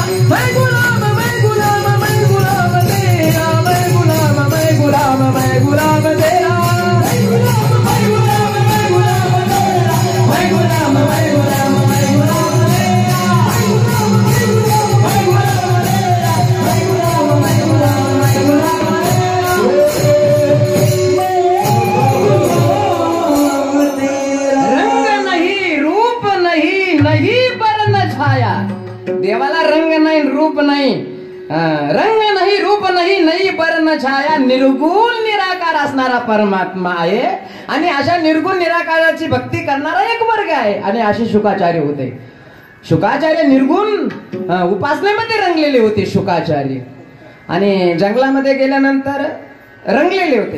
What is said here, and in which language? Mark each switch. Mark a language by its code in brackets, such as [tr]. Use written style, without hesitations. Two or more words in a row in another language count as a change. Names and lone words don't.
[hi] मैं गुलाम मैं गुलाम मैं गुलाम तेरा, मैं गुलाम मैं गुलाम मैं गुलाम तेरा, मैं गुलाम मैं गुलाम मैं गुलाम तेरा, मैं गुलाम मैं गुलाम मैं गुलाम तेरा, मैं गुलाम मैं गुलाम मैं गुलाम तेरा, मैं गुलाम मैं गुलाम मैं गुलाम तेरा। रंग नहीं रूप नहीं नहीं वर्ण छाया, [mr] देवाला रंग नाही रूप नाही, रंग नाही रूप नाही नाही वर्ण छाया, निर्गुण निराकार असणारा परमात्मा आहे। आणि अशा निर्गुण निराकाराची भक्ती करणारा एक वर्ग आहे, आणि असे शुकाचार्य होते। शुकाचार्य निर्गुण उपासनेमध्ये रंगलेले होते शुकाचार्य, आणि जंगलामध्ये गेल्यानंतर रंगलेले होते।